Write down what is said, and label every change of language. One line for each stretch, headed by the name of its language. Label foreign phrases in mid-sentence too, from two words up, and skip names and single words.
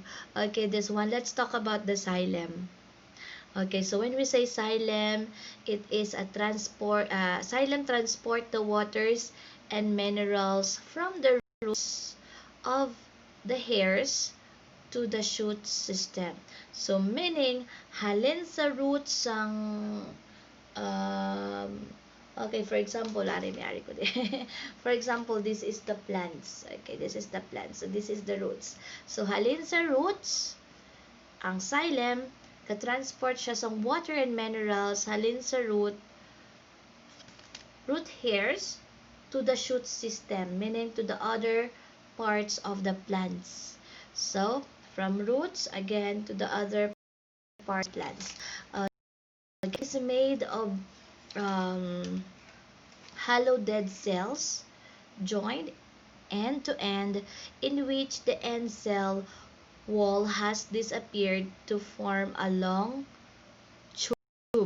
English: Okay, this one, let's talk about the xylem. Okay, so when we say xylem, it is a xylem transport the waters and minerals from the roots of the hairs to the shoot system. So meaning,
Hiligaynon: halin sa roots ang um,
English: okay, for example,
Hiligaynon: ari ko din.
English: For example, this is the plants. Okay, this is the plants. So this is the roots. So
Hiligaynon: halin sa roots, ang xylem, ka-transport siya sa
English: water and minerals
Hiligaynon: halin sa
English: root hairs to the shoot system, meaning to the other parts of the plants. So, from roots again to the other parts of plants. It's made of um, hollow dead cells joined end to end, in which the end cell wall has disappeared to form a long tube.